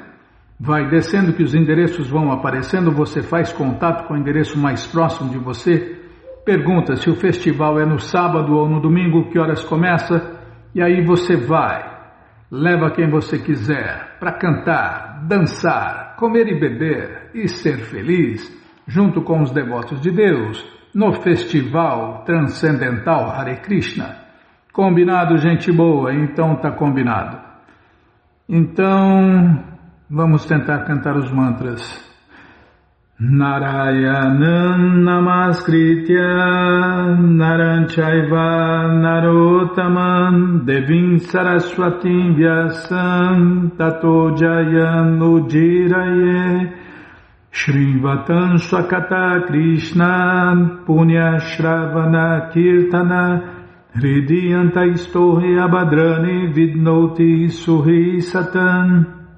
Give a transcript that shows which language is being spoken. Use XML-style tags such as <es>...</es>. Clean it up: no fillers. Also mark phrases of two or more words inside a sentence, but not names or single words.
<pt>Vai descendo que os endereços vão aparecendo, você faz contato com o endereço mais próximo de você, pergunta se o festival é no sábado ou no domingo, que horas começa, e aí você vai, leva quem você quiser para cantar, dançar, comer e beber e ser feliz, junto com os devotos de Deus, no Festival Transcendental Hare Krishna. Combinado, gente boa? Então tá combinado. Então, vamos tentar cantar os mantras.</pt> <sa>Narayanam Namaskritya Naram Chaiva Narottaman Devim Saraswatim Vyasam Tato Jayam Udiraye Shrivatam Swakata Krishna Punya Shravana Kirtana Hridiyanta Istohi Abhadrani Vidnoti Suhi Satan</sa>